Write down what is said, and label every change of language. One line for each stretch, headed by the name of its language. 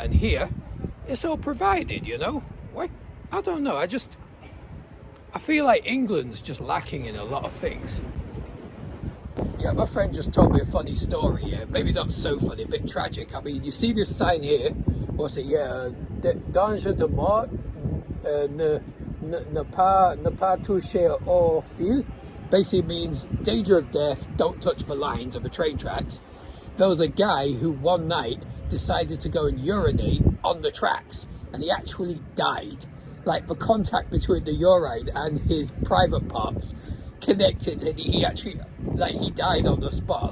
English: And here, it's all provided, you know? Why? I don't know, I feel like England's just lacking in a lot of things. Yeah, my friend just told me a funny story here. Maybe not so funny, a bit tragic. I mean, you see this sign here, what's it?
French: Yeah, danger de mort, ne pas toucher au fil.
English: Basically means danger of death, don't touch the lines of the train tracks. There was a guy who one night decided to go and urinate on the tracks, and he actually died. Like the contact between the urine and his private parts connected, and he actually, like, he died on the spot.